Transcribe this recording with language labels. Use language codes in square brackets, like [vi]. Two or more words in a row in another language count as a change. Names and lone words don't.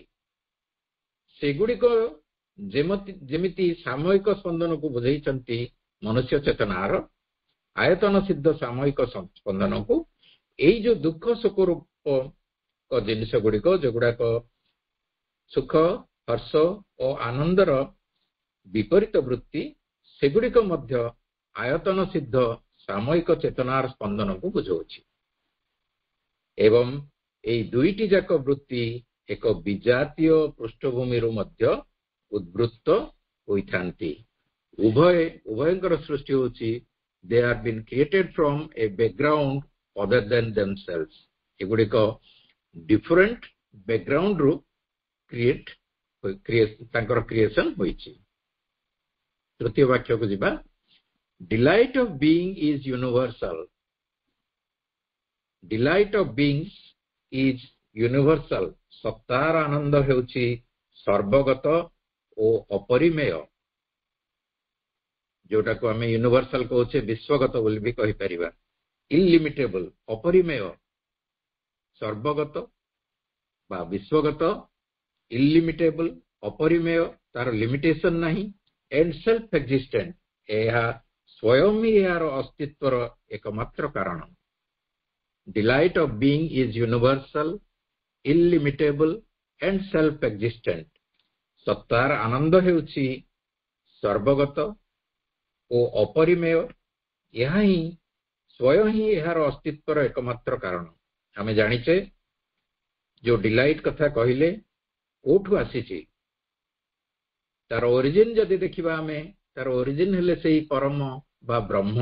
[or] ସେଗୁଡିକ ଯେମିତି ସାମୟିକ ସ୍ପନ୍ଦନକୁ ବୁଝେଇଛନ୍ତି ମନୁଷ୍ୟ ଚେତନାର ଆୟତନ ସିଦ୍ଧ ସାମୟିକ ସ୍ପନ୍ଦନକୁ, ଏଇ ଯୋଉ ଦୁଃଖ ଶୋକ ରୂପ ଜିନିଷ ଗୁଡିକ ଯୋଉଗୁଡାକ ସୁଖ ହର୍ଷ ଓ ଆନନ୍ଦର ବିପରୀତ ବୃତ୍ତି, ସେଗୁଡିକ ମଧ୍ୟ ଆୟତନ ସିଦ୍ଧ ସାମୟିକ ଚେତନାର ସ୍ପନ୍ଦନକୁ ବୁଝାଉଛି। ଏବଂ ଏଇ ଦୁଇଟି ଯାକ ବୃତ୍ତି ଏକ ବିଜାତୀୟ ପୃଷ୍ଠଭୂମିରୁ ମଧ୍ୟ ଉଦ୍ବୃତ୍ତ ହୋଇଥାନ୍ତି। ଉଭୟଙ୍କର ସୃଷ୍ଟି ହେଉଛି [en] they are been created from a background other than themselves। [or] ଏଗୁଡିକ [en] different background [or] ତାଙ୍କର କ୍ରିଏସନ ହୋଇଛି। ତୃତୀୟ ବାକ୍ୟକୁ ଯିବା। [en] Delight of being is universal। Delight of beings is universal। [or] ସତ୍ତାର ଆନନ୍ଦ ହେଉଛି ସର୍ବଗତ ଓ ଅପରିମେୟ, ଯୋଉଟାକୁ ଆମେ ୟୁନିଭର୍ସାଲ କହୁଛେ, ବିଶ୍ୱଗତ ବୋଲି ବି କହିପାରିବା। ଇଲିମିଟେବଲ, ଅପରିମେୟ, ସର୍ବଗତ ବା ବିଶ୍ୱଗତ, ଇଲିମିଟେବଲ ଅପରିମେୟ, ତାର ଲିମିଟେସନ ନାହିଁ। [en] and self-existent, [or] ଏହା ସ୍ୱୟଂ ହିଁ ଏହାର ଅସ୍ତିତ୍ୱର ଏକମାତ୍ର କାରଣ। [en] Delight of being is universal, illimitable and self-existent। [or] ସତ୍ତାର ଆନନ୍ଦ ହେଉଛି ସର୍ବଗତ ଓ ଅପରିମେୟ, ଏହା ହିଁ ସ୍ୱୟଂ ହିଁ ଏହାର ଅସ୍ତିତ୍ୱର ଏକମାତ୍ର କାରଣ। ଆମେ ଜାଣିଛେ ଯୋଉ ଡିଲାଇଟ କଥା କହିଲେ କୋଉଠୁ ଆସିଛି, ତାର ଓରିଜିନ ଯଦି ଦେଖିବା ଆମେ, ତାର ଓରିଜିନ ହେଲେ ସେଇ ପରମ ବା ବ୍ରହ୍ମ।